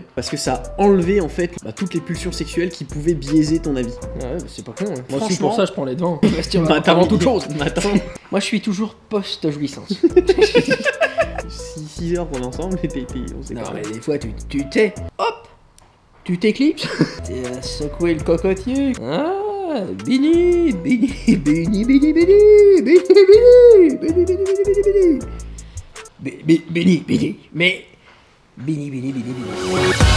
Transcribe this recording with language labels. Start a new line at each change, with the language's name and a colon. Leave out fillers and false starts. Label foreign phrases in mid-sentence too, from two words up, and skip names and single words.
French: Parce que ça enlevait en fait toutes les pulsions sexuelles qui pouvaient biaiser ton avis. Ouais, c'est pas con. Hein. Moi aussi, Franchement, pour ça, je prends les devants. Avant toute chose. Moi, je suis toujours post-jouissance. 6 heures qu'on est ensemble et on s'est Non, pas. mais des fois, tu t'es. Hop! Tu t'éclipses? T'es à secouer le cocotier. Ah, Bini, Bini, Bini, Bini, Bini, Bini, Bini, Bini, Bini, Bini, Bini, Bini, Bini, mais Bini, Bini, Bini, Bini.